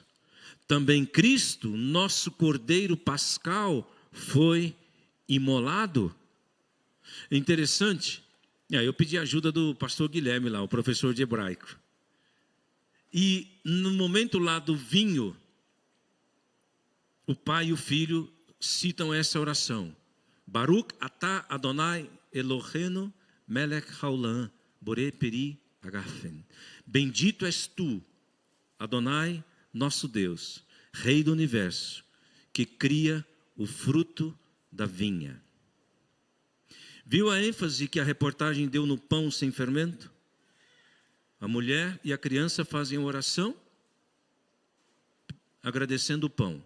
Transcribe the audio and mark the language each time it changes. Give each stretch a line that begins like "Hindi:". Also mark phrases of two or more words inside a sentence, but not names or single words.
Portuguese: Também Cristo, nosso cordeiro pascal, foi imolado. Interessante. Eu pedi a ajuda do pastor Guilherme lá, o professor de hebraico. E no momento lá do vinho, o pai e o filho citam essa oração.
Hebrew: ברוך אתה אדוני אלוהינו מלך העולם בורא פרי הגפן.
Portuguese: Bendito és tu, Adonai, nosso Deus, Rei do universo, que cria o fruto da vinha. Viu a ênfase que a reportagem deu no pão sem fermento? A mulher e a criança fazem oração, agradecendo o pão.